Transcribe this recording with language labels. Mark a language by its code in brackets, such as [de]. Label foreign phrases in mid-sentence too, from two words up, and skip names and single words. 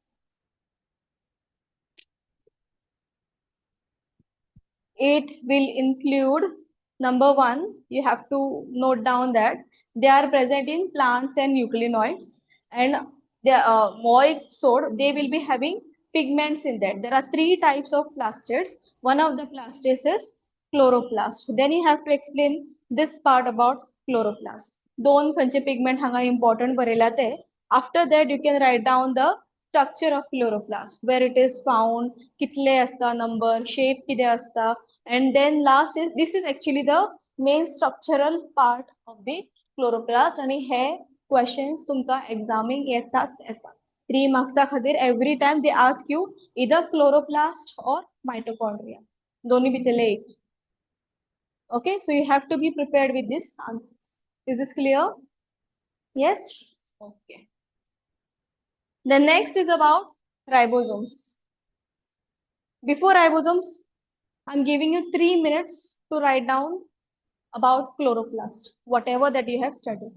[en] It will include number 1, you have to note down that they are present in plants and eukaryotes, and they they will be having pigments in that. There are 3 types of plastids. One of the plastids is chloroplast. Then you have to explain this part about chloroplast. [kok] दोन खंयचे pigment हांगा important बरयला ते. [en] After that you can write down the structure of chloroplast, where it is found, [kok] कितले असता [en] number, shape [kok] किती असता, [en] and then last is this is actually the main structural part of the chloroplast, [kok] आणि हे questions तुमका examing येतात. [en] 3 marks खातीर every time they ask you either chloroplast or mitochondria, [kok] दोन्ही भितरले एक. [en] Okay, so you have to be prepared with this answers. Is this clear? Yes? Okay. The next is about ribosomes. Before ribosomes, I'm giving you 3 minutes to write down about chloroplast, whatever that you have studied.